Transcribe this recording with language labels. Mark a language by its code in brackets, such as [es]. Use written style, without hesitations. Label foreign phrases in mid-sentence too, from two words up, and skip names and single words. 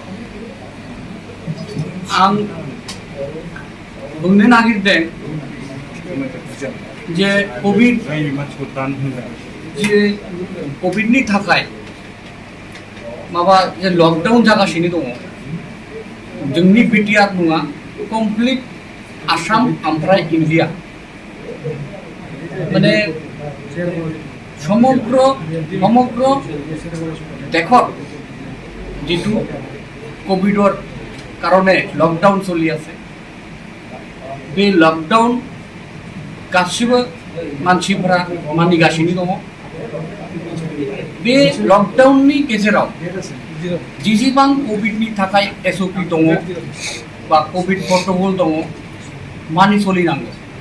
[brx] आं बुंनो नागिरदों जे कोविडनि थाखाय माबा जे लकडाउन जागासिनो दङ जोंनि बिटिआर नङा कमप्लिट आसाम ओमफ्राय इन्डिया माने [as] সমগ্র দেশত যিটো কোভিডৰ কাৰণে লকডাউন চলি আছে [brx] बे लकडाउन गासिबो मानसिफोरा मानिगासिनो दङ बे लकडाउननि गेजेराव जेसेबां कोविडनि थाखाय एसओपि दङ बा [en] covid protocol [brx] दङ मानि सोलिनांगौ